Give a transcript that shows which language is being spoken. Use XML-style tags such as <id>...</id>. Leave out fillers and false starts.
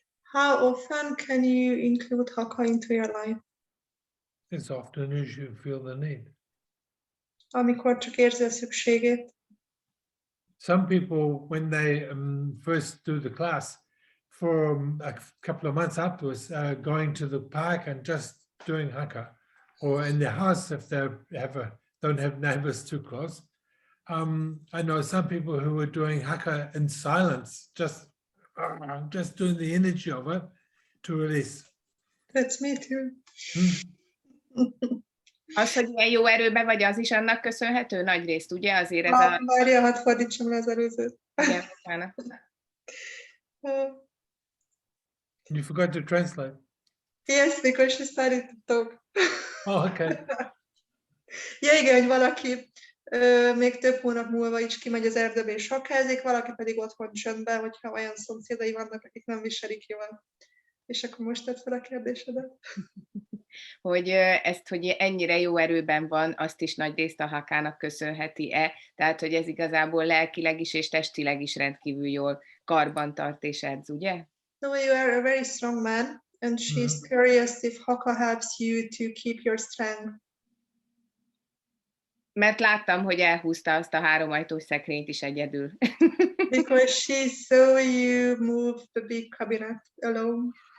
<en>How often can you include haka into your life? As often as you feel the need.</en> <hu>Amikor csak érzi a szükségét.</hu> <en>Some people, when they first do the class, for a couple of months afterwards, going to the park and just doing haka, or in their house if they don't have neighbors too close. I know some people who were doing haka in silence, just doing the energy of it to release. That's me too.</en> <hu>Az, hogy ilyen jó erőben vagy, az is annak köszönhető nagy részt, ugye? Azért ez a... Várja, hadd fordítsam le az előzőt. Igen, utána.</hu> <en>You forgot to translate. Yes, because she started to talk. Oh, okay.</en> <hu>Ja, igen, hogy valaki még több hónap múlva is kimegy az erdőbe és hakázik, valaki pedig otthon csöndben, hogyha olyan szomszédai vannak, akik nem viselik jól. És akkor most tett fel a kérdésedet. Hogy ezt, hogy ennyire jó erőben van, azt is nagy részt a hakának köszönheti-e? Tehát, hogy ez igazából lelkileg is és testileg is rendkívül jól karban tart és edz, ugye?</hu> <en>So you are a very strong man, and she's curious if haka helps you to keep your strength.</en> <hu>Mert láttam, hogy elhúzta azt a 3 ajtós szekrényt is egyedül.</hu> <en>Because she saw you move the big cabinet alone.</en>